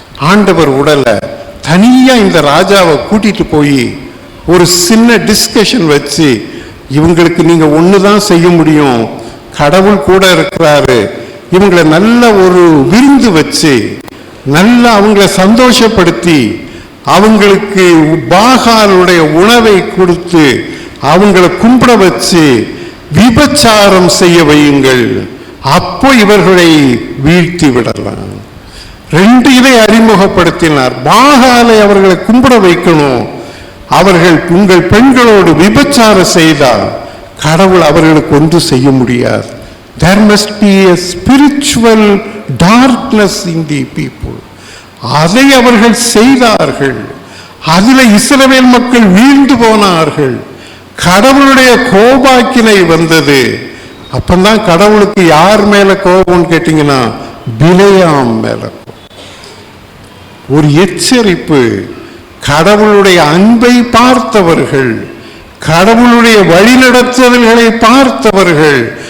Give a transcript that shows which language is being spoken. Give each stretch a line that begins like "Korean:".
Tamil: ஆண்டவர் உடல, தனியா இந்த ராஜாவை கூட்டிட்டு போய் ஒரு சின்ன டிஸ்கஷன் வச்சு, இவங்களுக்கு நீங்க ஒண்ணுதான் செய்ய முடியும், கடவுள் கூட இருக்கிறாரு, இவங்களை நல்ல ஒரு விருந்து வச்சு நல்லா அவங்கள சந்தோஷப்படுத்தி அவங்களுக்கு பாகாலுடைய உணவை கொடுத்து அவங்களை கும்பிட வச்சு விபச்சாரம் செய்ய வையுங்கள், அப்போ இவர்களை வீழ்த்தி விடலாம். 2 இதை அறிமுகப்படுத்தினார். பாகாலை அவர்களை கும்பிட வைக்கணும், அவர்கள் உங்கள் பெண்களோடு விபச்சாரம் செய்தால் கடவுள் அவர்களுக்கு ஒன்று செய்ய முடியாது.
English: There must be a spiritual darkness in the people.
Tamil: அதை அவர்கள் செய்தார்கள். அதில் இஸ்ரவேல் மக்கள் வீழ்ந்து போனார்கள். கடவுளுடைய கோபாக்கினை வந்தது. அப்பந்தான் கடவுளுக்கு யார் மேல கோபம்னு கேட்டீங்கன்னா, பிலேயாம் மேல. ஒரு எச்சரிப்பு, கடவுளுடைய அன்பை பார்த்தவர்கள், கடவுளுடைய வழிநடத்துதல்களை பார்த்தவர்கள்,